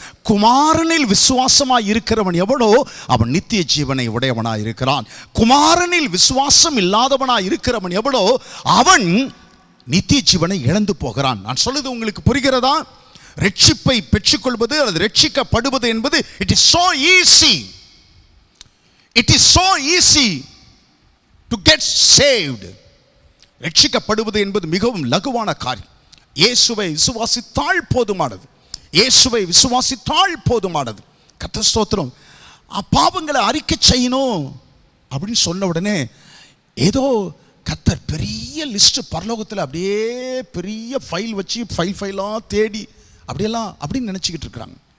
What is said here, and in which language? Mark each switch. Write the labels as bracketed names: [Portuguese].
[Tamil] குமாரனில் விசுவாசமாய் இருக்கிறவன் எவனோ அவன் நித்திய ஜீவனை உடையவனாய் இருக்கிறான். குமாரனில் விசுவாசம் இல்லாதவனாய் இருக்கிறவன் எவனோ அவன் நித்திய ஜீவனை இழந்து போகிறான். நான் சொல்லுது உங்களுக்கு புரிகிறதா? ரட்சிப்பை பெற்றுக்கொள்வது அல்லது ரட்சிக்கப்படுவது என்பது [English] It is so easy. It is so easy to get saved. [Tamil] ரட்சிக்கப்படுவது என்பது மிகவும் லகுவான காரியம். இயேசுவை விசுவாசித்தால் போதுமானது, இயேசுவை விசுவாசித்தால் போதுமானது. கர்த்தர் ஸ்தோத்திரம். பாவங்களை அறிக்கை செய்யணும் அப்படின்னு சொன்ன உடனே ஏதோ கர்த்தர் பெரிய லிஸ்ட் பரலோகத்தில் அப்படியே பெரிய ஃபைல் வச்சு ஃபைலாக தேடி அப்படியெல்லாம் அப்படின்னு நினச்சிக்கிட்டு இருக்கிறாங்க.